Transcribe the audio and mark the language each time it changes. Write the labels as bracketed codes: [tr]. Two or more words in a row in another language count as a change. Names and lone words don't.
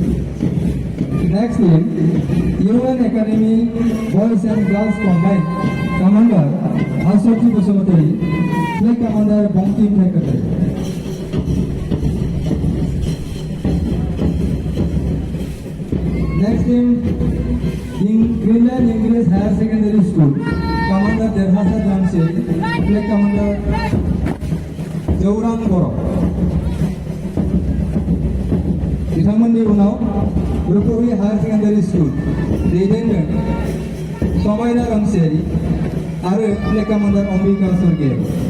[en] Next team UN Academy Boys and Girls Combined Commander Aswati Basumatari, Flag Commander Bangkim Thakatari. Next team, in Greenland English Higher Secondary School, Commander Derhasa Jamshedi, Flag Commander Jaurang Boro. [brx] बिथांमोननि उनाव रुपरि हायर सेकेन्डारि स्कुल दैदेनदों समायना रामसियारि आरो [en] flag commander [brx] अम्बिका सरगयारि।